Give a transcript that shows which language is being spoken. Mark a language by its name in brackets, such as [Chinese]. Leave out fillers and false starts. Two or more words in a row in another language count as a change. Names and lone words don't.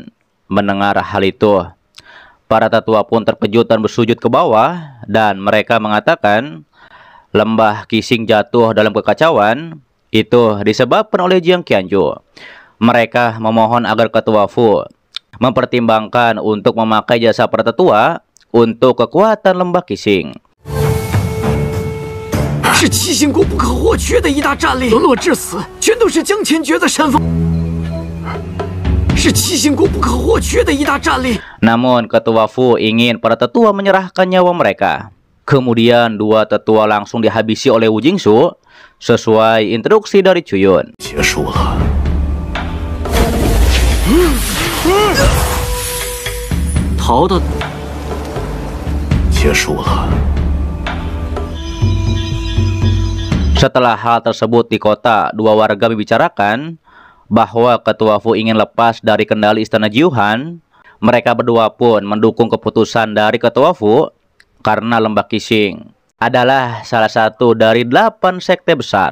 [Indonesian] Mendengar hal itu, para tetua pun terkejut dan bersujud ke bawah, dan mereka mengatakan lembah Qixing jatuh dalam kekacauan itu disebabkan oleh Jiang Qianju. Mereka memohon agar Ketua Fu mempertimbangkan untuk memakai jasa para tetua untuk kekuatan lembah Qixing. [Chinese] 是七星谷不可或缺的一大战力，沦落至此，全都是江前觉的山峰。是七星谷不可或缺的一大战力。 [Indonesian] Namun Ketua Fu ingin para tetua menyerahkan nyawa mereka. Kemudian dua tetua langsung dihabisi oleh Wu Jingsu sesuai instruksi dari Chuyun. [Chinese] 结束了。逃的结束了。 [Indonesian] Setelah hal tersebut di kota, dua warga membicarakan bahwa Ketua Fu ingin lepas dari kendali istana Jiuhan. Mereka berdua pun mendukung keputusan dari Ketua Fu karena Lembah Qixing adalah salah satu dari 8 sekte besar.